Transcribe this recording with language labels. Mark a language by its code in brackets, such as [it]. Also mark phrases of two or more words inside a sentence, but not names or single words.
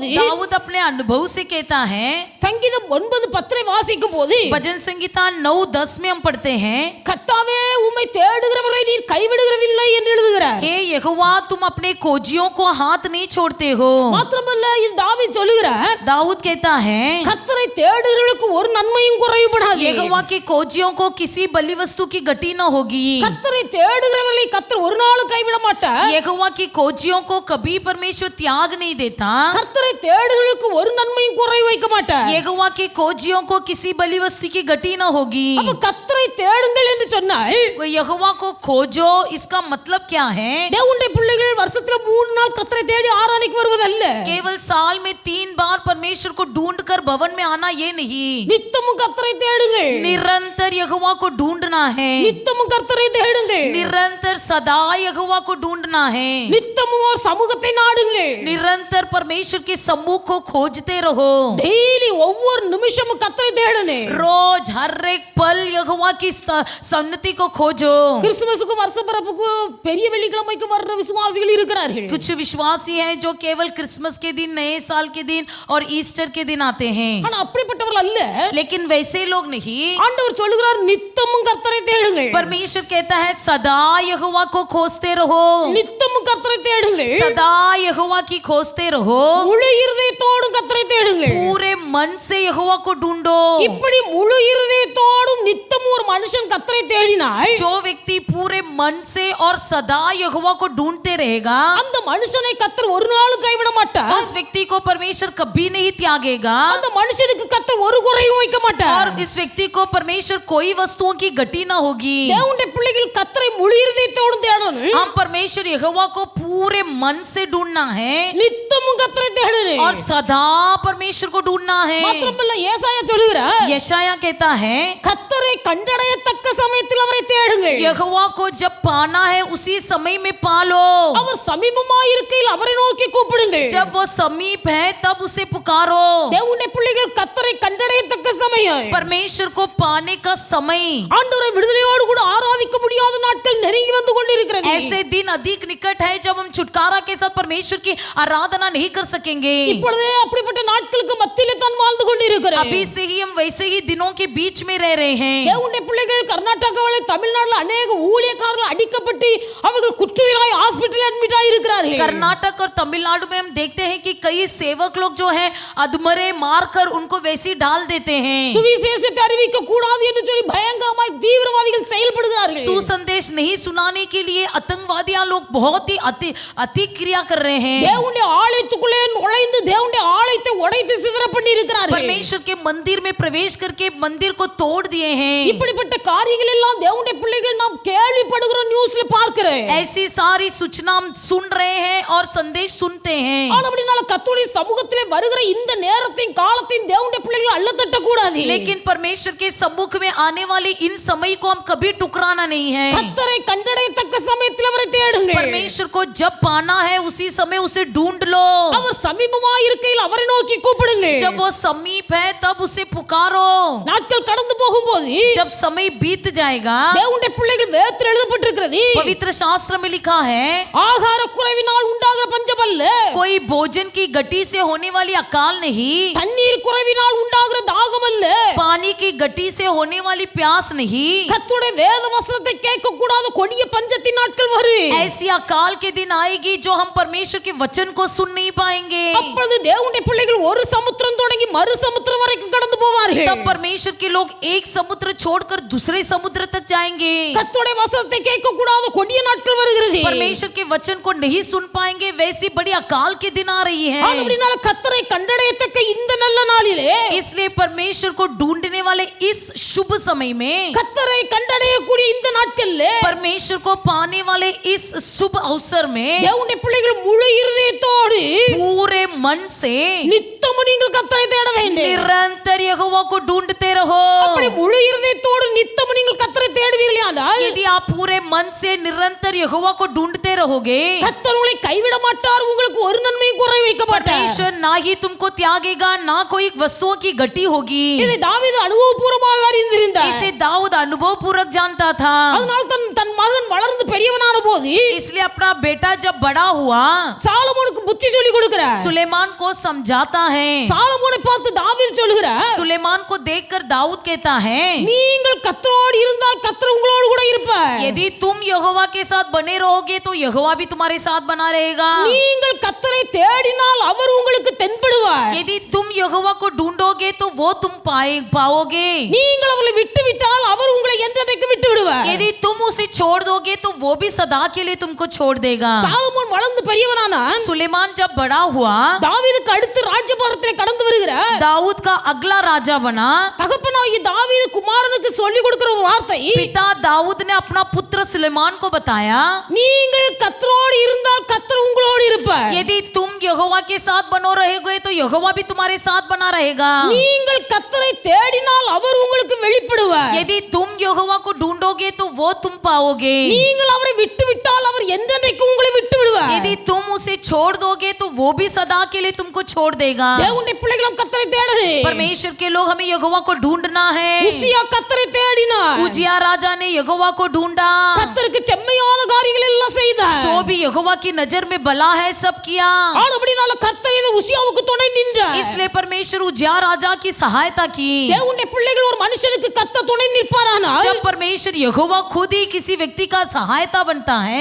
[hi] दाऊद अपने अनुभव से कहता है, [ta] சங்கீதம் 9:10 வாசிக்கும் போது, [hi] भजन संगीता 9:10 में हम पढ़ते हैं, [ta] கர்த்தாவே உம்மை தேடுகிறவர்களை நீர் கைவிடுகிறதில்லை என்று எழுதுகிறார். [hi] हे यहोवा तुम अपने खोजियों को हाथ नहीं छोड़ते हो. [ta] மாத்திரமல்ல, இது தாவீது சொல்லுகிறார், [hi] दाऊद कहता है, [ta] கர்த்தரை தேடுகிறவர்களுக்கு ஒரு நன்மையும் குறைவுபடாது. [hi] यहोवा के खोजियों को किसी बलि वस्तु की घटी न होगी. [ta] கர்த்தரை தேடுகிறவர்களை கர்த்தர் ஒரு நாளும் கைவிட மாட்டார். [hi] यहोवा की खोजियों को कभी परमेश्वर त्याग नहीं देता. [ta] கர்த்தரை தேடுகிறவர்களுக்கு ஒரு நன்மையும் குறைவு வைக்க மாட்டார். [hi] यहोवा के खोजियों को किसी बलि वस्तु की घटी न होगी. [ta] அப்ப கர்த்தரை தேடுங்கள் என்று சொன்னால், [hi] यहोवा को खोजो, इसका मतलब क्या है? [ta] தேவனுடைய பிள்ளைகள் வருஷத்துல 3 நாள் கர்த்தரை தேடி ஆராதனைக்கு வருவதல்ல. [hi] केवल साल में 3 बार परमेश्वर को ढूंढकर भवन में आना ये नहीं. [ta] நித்தமும் கர்த்தரை தேடுங்கள். [hi] निरंतर यहोवा को ढूंढना है. [ta] நித்தமும் கர்த்தரை தேடுங்கள். தேடுங்களே. [hi] निरंतर सदा यहोवा को ढूंढना है. [ta] நித்தமும் ஒரு சமூகத்தை நாடுங்களே. [hi] निरंतर परमेश्वर के सम्मुख को खोजते रहो. [ta] டெய்லி ஒவ்வொரு நிமிஷமும் கர்த்தரை தேடுனே. [hi] रोज हर एक पल यहोवा की सन्निधि को खोजो. [ta] கிறிஸ்துமஸுக்கு வருஷ பிறப்புக்கு பெரிய வெள்ளிக்கிழமைக்கு வர்ற விசுவாசிகள் இருக்கிறார்கள். [hi] कुछ विश्वासी हैं जो केवल क्रिसमस के दिन, नए साल के दिन और ईस्टर के दिन आते हैं. [ta] ஆனா அப்படிப்பட்டவர்கள் அல்ல. [hi] लेकिन वैसे लोग नहीं. [ta] ஆண்டவர் சொல்லுகிறார் நித்தமும் கர்த்தரை தேடுங்க. [hi] परमेश्वर कहता है सदा यहोवा को खोजते रहो. [ta] நித்தமும் கர்த்தரை தேடுங்க. [hi] सदा यहोवा की खोजते रहो. [ta] முழு இருதயத்தோடு கர்த்தரை தேடுங்க. [hi] पूरे मन से यहोवा को ढूंढो. [ta] இப்படி முழு இருதயத்தோடும் நித்தமும் ஒரு மனுஷன் கர்த்தரை தேடினால் [hi] जो व्यक्ति पूरे मन से और सदा यहोवा को ढूंढते रहेगा, [ta] அந்த மனுஷனை கர்த்தர் ஒரு நாளும் கைவிட மாட்டார். [hi] उस व्यक्ति को परमेश्वर कभी नहीं त्यागेगा. [ta] அந்த மனுஷனுக்கு கர்த்தர் ஒரு குறையும் வைக்க மாட்டார். [hi] और इस व्यक्ति को परमेश्वर कोई वस्तुओं की घटी ना होगी. [ta] தேவனுடைய பிள்ளைகள் கர்த்தரை முழு இருதயத்தோடு தேடணும். [hi] हम परमेश्वर यहोवा को पूरे मन से ढूंढना है [ta] நித்தமும் கர்த்தரை தேடணும். [hi] और सदा परमेश्वर को ढूंढना है. [ta] மாத்திரமல்ல ஏசாயா சொல்லுகிறார் [hi] यशाया कहता है [ta] கர்த்தரை கண்டடையத்தக்க சமயத்தில் அவரை தேடுங்கள். [hi] यहोवा को जब पाना है उसी समय में पालो. [ta] அவர் சமீபமாய் இருக்கையில் அவரை நோக்கி கூப்பிடுங்கள். [hi] जब वो समीप है तब उसे पुकारो. [ta] தேவனுடைய பிள்ளைகள் கர்த்தரை கண்டடையத்தக்க சமயம், [hi] परमेश्वर को पाने का समय, [ta] ஆண்டவரை விடுதலையோடு கூட ஆராதிக்க முடியாத நாட்கள் நெருங்கி வந்து கொண்டிருக்கிறது. [hi] ऐसे दिन अधिक निकट है जब हम छुटकारा के साथ परमेश्वर की आराधना नहीं कर सकेंगे. [ta] இப்பொழுதே அப்படிப்பட்ட நாட்களுக்கு மத்தியிலே தான் வாழ்ந்து கொண்டிருக்கிறோம். [hi] अभी से ही हम वैसे ही दिनों के बीच में रह रहे हैं. [ta] தேவனுடைய பிள்ளைகள் கர்நாடகாவிலே தமிழ்நாட்டில் अनेक ஊழியக்காரர்கள் அடிக்கப்பட்டு அவர்கள் குற்றுயிராய் [en] hospital admit [ta] ஆகி இருக்கிறார்கள். [hi] कर्नाटक और तमिलनाडु में हम देखते हैं कि कई सेवक लोग जो हैं अधमरे मारकर उनको वैसे ही डाल देते हैं. [ta] சுவிசேஷத்தை அறிவிக்க கூடாது என்று சொல்லி பயங்கரமாய் தீவிரவாதிகள் செயல்படுகிறார்கள். [hi] सुसंदेश नहीं सुनाने के लिए आतंकवादियां लोग बहुत ही अति क्रिया कर रहे हैं. [ta] தேவனுடைய ஆலயத்துக்குள்ளே நுழைந்து தேவனுடைய ஆலயத்தை உடைத்து சிதற பண்ணி இருக்கிறார்கள். [hi] परमेश्वर के मंदिर में प्रवेश करके मंदिर को तोड़ दिए हैं. [ta] இப்படிப்பட்ட காரியங்கள் எல்லாம் தேவனுடைய பிள்ளைகள் நாம் கேள்விப்படுகிறோம், நியூஸ்ல பார்க்கிறோம். [hi] ऐसी सारी सूचना हम सुन रहे हैं और संदेश सुनते हैं. [ta] ஆனபடினால கர்த்தருடைய சமூகத்திலே வருகிற இந்த நேரத்தின் காலத்தின் தேவனுடைய பிள்ளைகள் அள்ளத்தட்ட கூடாது. [hi] लेकिन परमेश्वर के सम्मुख में आने वाले इन समय को हम कभी टुकराना नहीं है. [ta] கர்த்தரை கண்டடையத்தக்க சமயத்தில் அவரை தேடுங்க. [hi] परमेश्वर को जब पाना है उसी समय उसे ढूंढ लो. [ta] அவர் சமீபமாய் இருக்கையில் அவரை நோக்கி கூப்பிடுங்க. [hi] जब वो समीप है तब उसे पुकारो. [ta] நாட்கள் கடந்து போகும்போது [hi] जब समय बीत जाएगा, [ta] தேவனுடைய பிள்ளைகள் வேதத்தில் எழுதப்பட்டிருக்கிறது, [hi] पवित्र शास्त्र में लिखा है [ta] ஆகார குறைவினால் உண்டாகிற பஞ்சம் அல்ல, [hi] कोई भोजन की गटी से होने वाली अकाल नहीं, [ta] தண்ணீர் குறைவினால் உண்டாகிற தாகம் அல்ல, [hi] पानी की गटी से होने वाली प्यास नहीं. [ta] கர்த்தருடைய வேத வசனத்தை கேட்க கூடாத கொடிய பஞ்சத்தின் நாட்கள் வரும். [hi] ऐसी अकाल के दिन आएगी जो हम परमेश्वर के वचन को सुन नहीं पाएंगे. [ta] அப்பொழுது தேவனுடைய பிள்ளைகள் ஒரு சமுத்திரம் தொடங்கி மறு சமுத்திரம் வரைக்கும் கடந்து போவார்கள். [hi] तब परमेश्वर के लोग एक समुद्र छोड़कर दूसरे समुद्र तक जाएंगे. [ta] கர்த்தருடைய வசனத்தை கேட்க கூடாத கொடிய நாட்கள் வருகிறது. [hi] परमेश्वर के वचन को नहीं सुन पाएंगे. वैसी बड़ी अकाल के दिन आ रही है. [ta] ஆனபடினால கர்த்தரை கண்டடையத்தக்க இந்த நல்ல நாளிலே, [hi] इसलिए परमेश्वर को ढूंढने वाले इस शुभ समय में, [ta] கர்த்தரை கண்டடையக்கூடிய இந்த நாட்கள்ல [hi] परमेश्वर को पाने वाले इस शुभ अवसर में [ta] தேவனுடைய பிள்ளைகள் முழு இருதயத்தோடு [hi] पूरे मन से [ta] நித்தமும் நீங்கள் கர்த்தரை தேட வேண்டும். [hi] निरंतर यहोवा को ढूंढते रहो. [ta] அப்படி முழு இருதயத்தோடு நித்தமும் நீங்கள் கர்த்தரை தேடுவீர்களானால் [hi] यदि आप पूरे मन से निरंतर यहोवा को ढूंढते रहोगे, [ta] கர்த்தர் உங்களை கைவிட மாட்டார், உங்களுக்கு ஒரு நன்மையும் குறை வைக்க மாட்டார். [hi] परमेश्वर ना ही तुमको त्यागेगा, ना कोई वस्तुओं की घटी होगी. [ta] இதை தாவீது அனுபவபூர்வமாக அறிந்திருந்தார். [hi] इसे दाऊद अनुभव पूर्वक जानता था. [ta] அதனால் தன் மகன் வளர்ந்து பெரியவனான போது [hi] इसलिए अपना बेटा जब बड़ा हुआ, [ta] சாலமோனுக்கு புத்தி சொல்லி கொடுக்கிறார். [hi] सुलेमान को समझाता है. [ta] சாலமோனை பார்த்து தாவீது சொல்லுகிறார், [hi] सुलेमान को देखकर दाऊद कहता है, [ta] நீங்கள் கர்த்தரோடு இருந்தால் கர்த்தர் உங்களோடு கூட இருப்பார். [hi] यदि तुम यहोवा के साथ बने रहोगे तो यहोवा भी तुम्हारे साथ बना रहेगा. [ta] நீங்கள் கர்த்தரை தேடினால் அவர் உங்களுக்கு தென்படுவார். [hi] यदि तुम यहोवा को ढूंढोगे तो वो तुम पाओगे. [ta] நீங்கள் அவரை விட்டு விட்டால் அவர் உங்களை என்றைக்கு விட்டு விடுவார். [hi] यदि तुम उसे छोड़ दोगे तो वो भी सदा सदा के लिए तुमको छोड़ देगा। [ta] சாலமோன் வளர்ந்து பெரியவனானான். [hi] सुलेमान जब बड़ा हुआ, [ta] தாவீதுக்கு அடுத்து ராஜ்யபாரத்திலே கடந்து வருகிற [hi] दाऊद का अगला राजा बना। [ta] தகப்பனாகிய தாவீது குமாரனுக்கு சொல்லி கொடுக்கிற ஒரு வார்த்தை, [hi] पिता दाऊद ने अपना पुत्र सुलेमान को बताया, [ta] நீங்கள் கர்த்தரோடு இருந்தால் கர்த்தர் உங்களோடு இருப்பார். [hi] यदि तुम यहोवा के साथ बनो रहोगे तो यहोवा भी तुम्हारे साथ बना रहेगा। [ta] நீங்கள் கர்த்தரை தேடினால் அவர் உங்களுக்கு வெளிப்படுவார். [hi] यदि तुम यहोवा को ढूंढोगे तो वो तुम पाओगे। [ta] நீங்கள் அவரை விட்டுவிட்டால் அவர் என்றென்றைக்கும் உங்களை விட்டு விடுவார். [hi] यदि तुम उसे छोड़ दोगे तो वो भी सदा के लिए तुमको छोड़ देगा। [ta] தேவனுடைய பிள்ளைகளும் கர்த்தரை தேடுங்க. [hi] परमेश्वर के लोग हमें यहोवा को ढूंढना है। [ta] உசியா கர்த்தரை தேடினார். [hi] उजिया राजा ने यहोवा को ढूंढा, [ta] கர்த்தருக்கு செம்மையான காரியங்கள் எல்லாம் செய்தார். [hi] जो भी यहोवा की नजर में भला है सब किया। [ta] ஆனபடியால் கர்த்தர் இந்த உசியாவுக்கு துணை நின்றார். [hi] इसलिए परमेश्वर उजिया राजा की सहायता की। [ta] தேவனுடைய பிள்ளைகள் ஒரு மனுஷனுக்கு கர்த்தர் துணை நிற்பாரானால், [hi] जब परमेश्वर यहोवा खुद ही किसी व्यक्ति का सहायता बनता है,